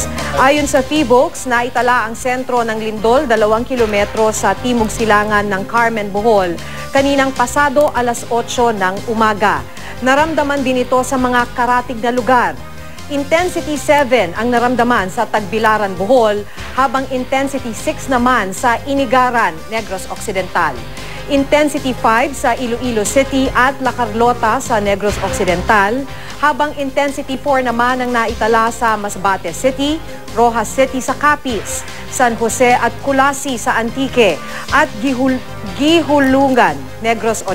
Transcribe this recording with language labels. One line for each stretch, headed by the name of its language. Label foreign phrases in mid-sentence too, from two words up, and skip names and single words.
Filipino: Ayon sa PHIVOLCS, naitala ang sentro ng lindol 2 kilometro sa timog silangan ng Carmen, Bohol, kaninang pasado alas 8 ng umaga. Naramdaman din ito sa mga karatig na lugar. Intensity 7 ang naramdaman sa Tagbilaran, Bohol, habang Intensity 6 naman sa Inigaran, Negros Occidental. Intensity 5 sa Iloilo City at La Carlota sa Negros Occidental, habang Intensity 4 naman ang naitala sa Masbate City, Rojas City sa Capiz, San Jose at Culasi sa Antique, at Gihulungan, Negros Oriental.